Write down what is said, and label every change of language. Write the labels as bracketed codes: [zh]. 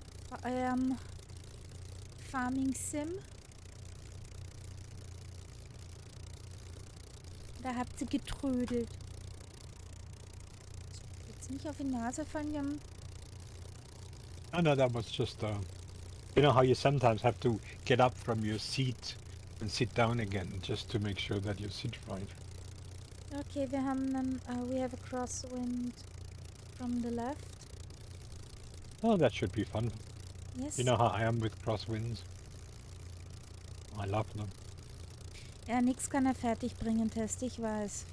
[de] Bei eurem Farming Sim? Da habt ihr getrödelt. Jetzt nicht auf die Nase fallen, wir haben... [en] Oh no, that was just you know how you sometimes have to get up from your seat and sit down again just to make sure that you sit right. Okay, [de] wir haben einen, [en] we have a crosswind from the left. Oh, that should be fun. Yes. You know how I am with crosswinds. I love them. [de] Ja, nix kann er fertig bringen, Test, ich weiß.